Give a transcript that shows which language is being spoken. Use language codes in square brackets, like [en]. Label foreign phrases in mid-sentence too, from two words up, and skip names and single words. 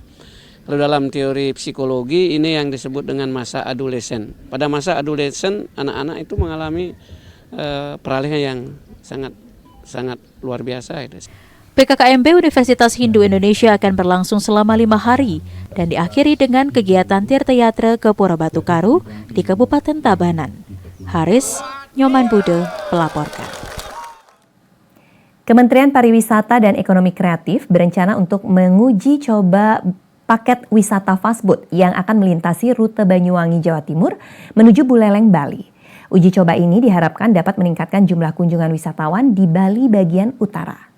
[id] Kalau dalam teori psikologi ini yang disebut dengan masa adolesen. Pada masa adolesen anak-anak itu mengalami peralihan yang sangat luar biasa gitu. PKKMB Universitas Hindu Indonesia akan berlangsung selama 5 hari dan diakhiri dengan kegiatan tirta-yatra ke Pura Batu Karu di Kabupaten Tabanan. Haris Nyoman Bude melaporkan. Kementerian Pariwisata dan Ekonomi Kreatif berencana untuk menguji coba paket wisata fastboat yang akan melintasi rute Banyuwangi, Jawa Timur menuju Buleleng, Bali. Uji coba ini diharapkan dapat meningkatkan jumlah kunjungan wisatawan di Bali bagian utara.